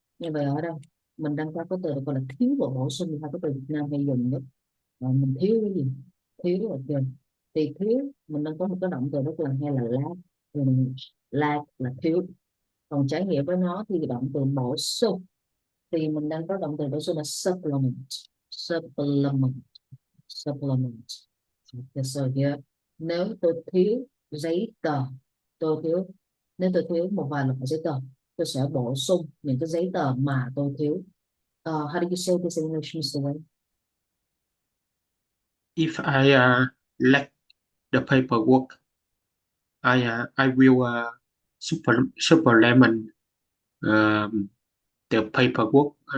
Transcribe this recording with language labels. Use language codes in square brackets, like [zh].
[vi] Như vậy ở đây mình đang có cái từ được gọi là thiếu và bổ sung, hai cái từ Việt Nam hay dùng nhất. Mình thiếu cái gì? Thiếu là gì? Thì thiếu mình đang có một cái động từ rất là hay là lack. Thì lack là thiếu. Còn trái nghĩa với nó thì động từ bổ sung, thì mình đang có động từ bổ sung là supplement. [en] supplement Supplement. Okay, so here, [vi] nếu tôi thiếu giấy tờ, tôi thiếu nếu tôi thiếu một vài loại giấy tờ, tôi sẽ bổ sung những cái giấy tờ mà tôi thiếu. [en] How do you say this in English, Mr. Wayne? If I lack the paperwork, I will supplement um, the paperwork.